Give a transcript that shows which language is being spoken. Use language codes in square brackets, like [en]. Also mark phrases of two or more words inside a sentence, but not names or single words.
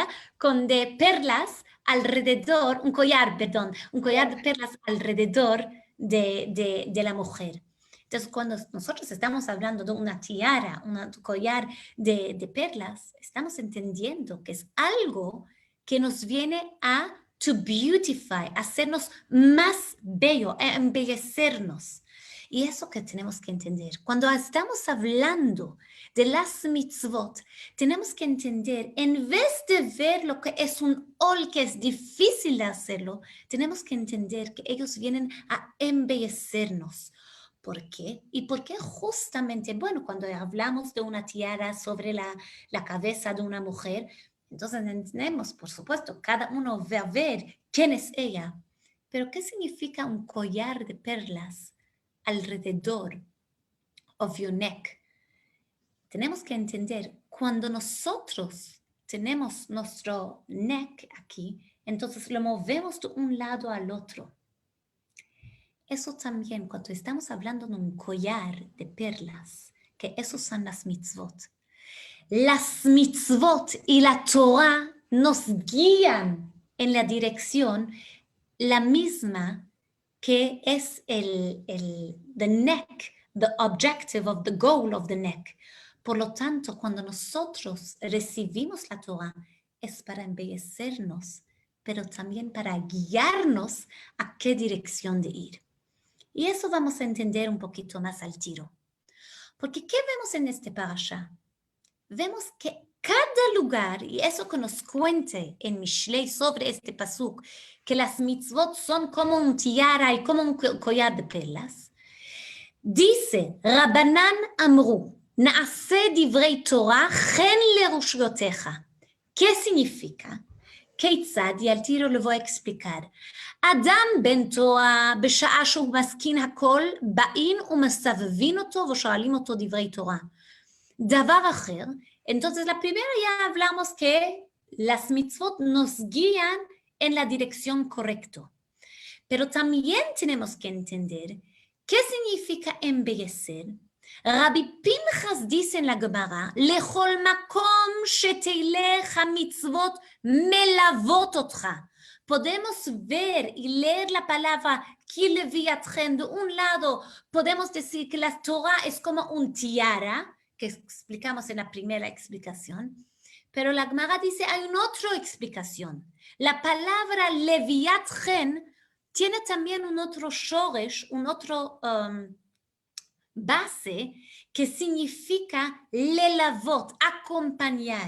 [es] Con de perlas alrededor, un collar de perlas alrededor de la mujer. Entonces, cuando nosotros estamos hablando de una tiara, un collar de perlas, estamos entendiendo que es algo que nos viene a [en] to beautify, [es] hacernos más bello, a embellecernos. Y eso que tenemos que entender. Cuando estamos hablando de las mitzvot, tenemos que entender, en vez de ver lo que es un ol, que es difícil de hacerlo, tenemos que entender que ellos vienen a embellecernos. ¿Por qué? Y por qué justamente, bueno, cuando hablamos de una tiara sobre la cabeza de una mujer, entonces entendemos, por supuesto, cada uno va a ver quién es ella. Pero ¿qué significa un collar de perlas alrededor [en] of your neck? [es] Tenemos que entender, cuando nosotros tenemos nuestro neck aquí, entonces lo movemos de un lado al otro. Eso también, cuando estamos hablando de un collar de perlas, que esos son las mitzvot. Las mitzvot y la Torah nos guían en la dirección la misma que es [en] the neck, the objective of the goal of the neck. [es] Por lo tanto, cuando nosotros recibimos la Torah, es para embellecernos, pero también para guiarnos a qué dirección de ir. Y eso vamos a entender un poquito más al tiro. Porque ¿qué vemos en este parasha? Vemos que cada lugar, y eso que nos cuente en Mishlei sobre este pasuk, que las mitzvot son como un tiara y como un collar de perlas, dice, [he] רבנן אמרו, נעשה דברי תורה חן לראשותיך. [es] ¿Qué significa? כיצד, y al tiro le voy a explicar. [he] אדם בן תורה, בשעה שהוא מסכין הכל, באים ומסבבים אותו ושואלים אותו דברי תורה. דבר אחר, [es] entonces la primera ya hablamos que las mitzvot nos guían en la dirección correcta. Pero también tenemos que entender qué significa embellecer. Rabbi Pinchas dice en la Gemara, [he] לכל מקום שתלך המצוות מלוות אותך. [es] Podemos ver y leer la palabra kileviatchen de un lado. Podemos decir que la Torah es como un tiara, que explicamos en la primera explicación. Pero la Gemara dice, hay una otra explicación. La palabra leviatchen tiene también un otro shoresh, un otro base que significa lelavot, acompañar.